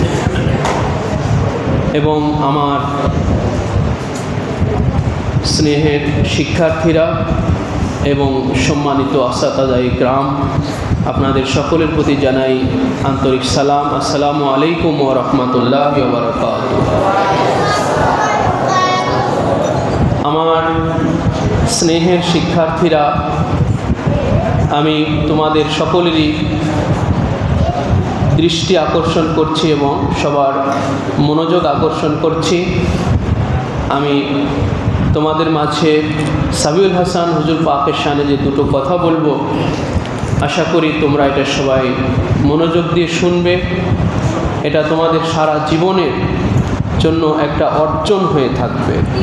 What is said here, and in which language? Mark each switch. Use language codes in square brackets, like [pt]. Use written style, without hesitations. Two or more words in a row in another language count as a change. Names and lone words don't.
[bn] এবং আমার স্নেহের শিক্ষার্থীরা এবং সম্মানিত আসাতাদাই গ্রাম আপনাদের সকলের প্রতি জানাই আন্তরিক সালাম। [ar] السلام عليكم ورحمة الله وبركاته. [bn] আমার স্নেহের শিক্ষার্থীরা আমি তোমাদের সকলেরই দৃষ্টি আকর্ষণ করছি এবং সবার মনোযোগ আকর্ষণ করছি। আমি তোমাদের মাঝে সাবিউল হাসান হুজুর পাকের শানে যে দুটো কথা বলবো আশা করি তোমরা এটা সবাই মনোযোগ দিয়ে শুনবে। এটা তোমাদের সারা জীবনের জন্য একটা অর্জন হয়ে থাকবে।